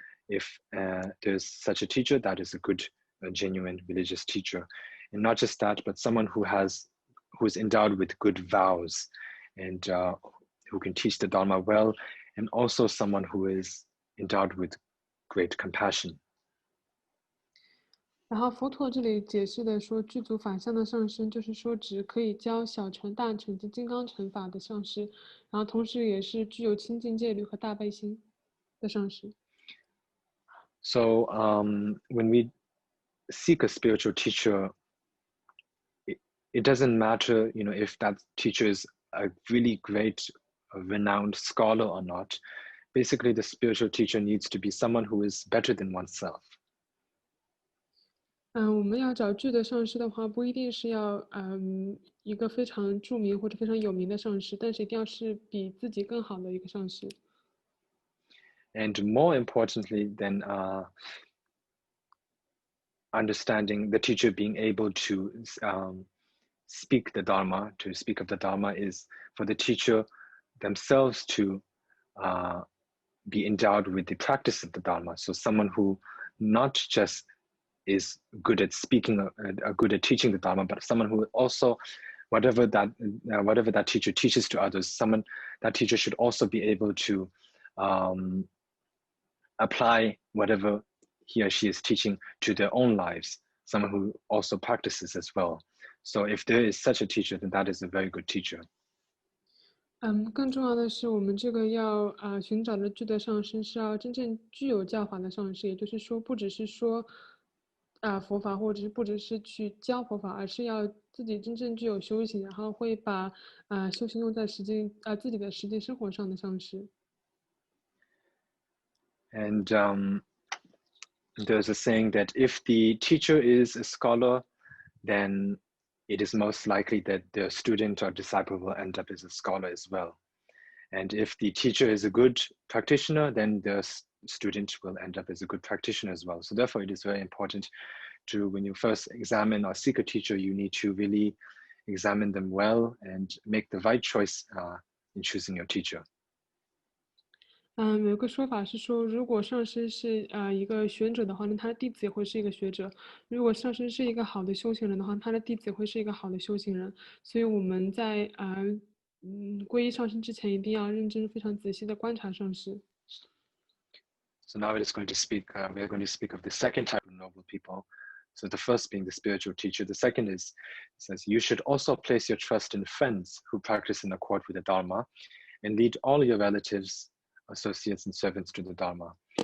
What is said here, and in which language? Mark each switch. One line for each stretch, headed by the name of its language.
English: If there's such a teacher, that is a good, genuine religious teacher. And not just that, but someone who is endowed with good vows and who can teach the Dharma well, and also someone who is endowed with great compassion.
Chinese: 然后佛陀这里解释的说，具足法相的上师，就是说指可以教小乘、大乘及金刚乘法的上师，然后同时也是具有清净戒律和大悲心的上师。
English: So when we seek a spiritual teacher, it doesn't matter, if that teacher is a really great, renowned scholar or not. Basically, the spiritual teacher needs to be someone who is better than oneself.
Chinese: 我们要找具的上师的话，不一定是要一个非常著名或者非常有名的上师，但是一定要是比自己更好的一个上师。
English: And more importantly than understanding the teacher being able to speak the Dharma, to speak of the Dharma, is for the teacher themselves to be endowed with the practice of the Dharma. So someone who not just is good at speaking, good at teaching the Dharma, but someone who also, whatever that teacher teaches to others, that teacher should also be able to apply whatever he or she is teaching to their own lives, someone who also practices as well. So if there is such a teacher, then that is a very good teacher.
Chinese: 更重要的是，我们这个要寻找的具德上师是要真正具有教法的上师，也就是说，不只是说佛法，或者是不只是去教佛法，而是要自己真正具有修行，然后会把修行用在自己的实际生活上的上师。
English: And there's a saying that if the teacher is a scholar, then it is most likely that the student or disciple will end up as a scholar as well. And if the teacher is a good practitioner, then the student will end up as a good practitioner as well. So therefore, it is very important to, when you first examine or seek a teacher, you need to really examine them well and make the right choice in choosing your teacher.
Chinese: 有个说法是说，如果上师是一个学者的话，那他的弟子也会是一个学者；如果上师是一个好的修行人的话，他的弟子也会是一个好的修行人。所以我们在皈依上师之前，一定要认真、非常仔细的观察上师。
English: So now we are going to speak of the second type of noble people. So the first being the spiritual teacher. The second says, you should also place your trust in friends who practice in accord with the Dharma and lead all your relatives, associates, and servants to the Dharma.